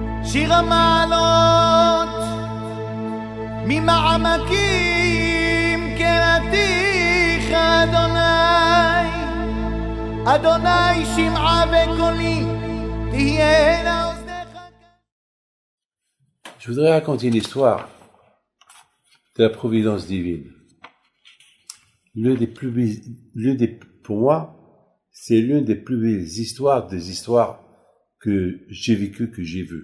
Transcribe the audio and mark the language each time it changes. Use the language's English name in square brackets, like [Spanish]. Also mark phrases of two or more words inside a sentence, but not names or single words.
[Hebrew] שיר המעלות ממעמקים קראתיך אדוני, אדוני שמעה וקולי תהיינה אוזניך. [French] Je voudrais raconter une histoire de la providence divine. Pour moi, c'est l'une des plus belles histoires des histoires que j'ai vécues, que j'ai vues.